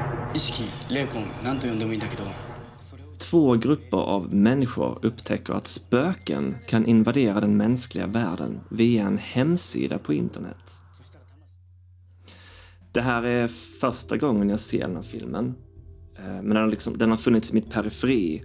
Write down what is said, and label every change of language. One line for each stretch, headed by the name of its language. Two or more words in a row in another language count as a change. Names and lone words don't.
Japanese: 意識霊魂何と呼んでもいいんだけど
Swedish: Två grupper av människor upptäcker att spöken kan invadera den mänskliga världen via en hemsida på internet. Det här är första gången jag ser den här filmen. Men den har funnits i mitt periferi.